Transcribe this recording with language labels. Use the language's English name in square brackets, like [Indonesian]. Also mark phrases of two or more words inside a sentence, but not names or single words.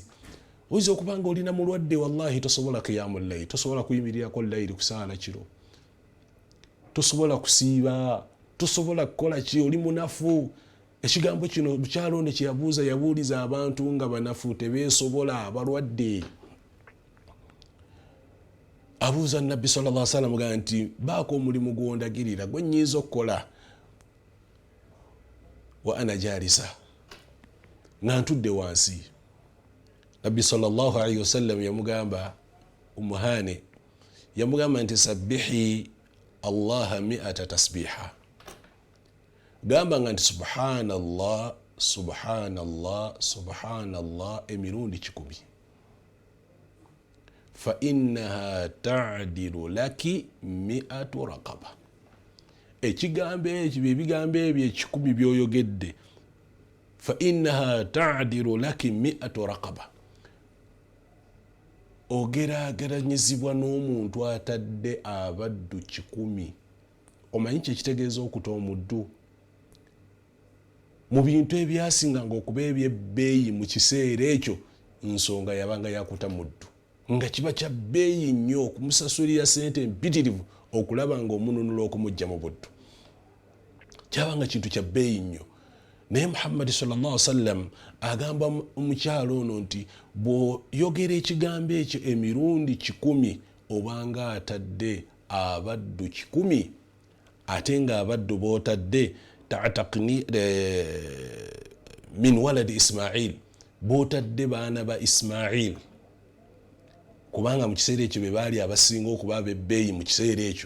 [Ganda] Oyinza okuba nga olina mulwadde, wallahi tosobola [Arabic] قيام الليل, [Ganda] tosobola kuyimirirako layiri kusaala kiro, tosobola kusiiba, tosobola kukola ki, oli munafu. Ekigambo kino mukyalo ne kyeyabuuza, yabuuliza abantu nga banafu tebeesobola, abalwadde. Abuuza Nabbi [Arabic] صلى الله عليه وسلم [Ganda] gamba nti baako omulimu gwondagirira gwe nnyinza okukola [Arabic] وأنا جالسة, [Ganda] nga ntudde wansi. Nabbi [Arabic] صلى الله عليه وسلم [Ganda] yamugamba Hani, yamugamba nti [Arabic] سبحي الله 100 تسبيحة. [Ganda] Gamba nga nti [Arabic] سبحان الله سبحان الله سبحان الله [Ganda] emirundi 10. [Arabic] فإنها تعدل لك 100 رقبة. [Ganda] Ekigambo ekyo ebigambo ebyo 10 byoyogedde. [Arabic] فإنها تعدل لك 100 رقبة. [Ganda] Ogerageranyizibwa n'omuntu atadde abaddu 10. Omanyi kye kitegeeza okuta omuddu? Mu bintu ebyasinganga okuba ebyebbeeyi mu kiseera ekyo, nsonga yabanga yakuta muddu. Nga kiba kya bbeeyi nnyo okumusasulira ssente mpitirivu okulaba nga omununula okumujja mu buddu. Kyabanga kintu kya bbeeyi nnyo. Naye Muhammad [Arabic] صلى الله عليه وسلم [Ganda] agamba omukyalo ono nti bw'oyogera ekigambo ekyo emirundi 10 obanga atadde abaddu 10, ate nga abaddu b'otadde [Arabic] تعتقين من ولد إسماعيل, [Ganda] b'otadde baana ba Ismail, kubanga mu kiseera ekyo be baali abasinga okuba ab'ebbeeyi mu kiseera ekyo.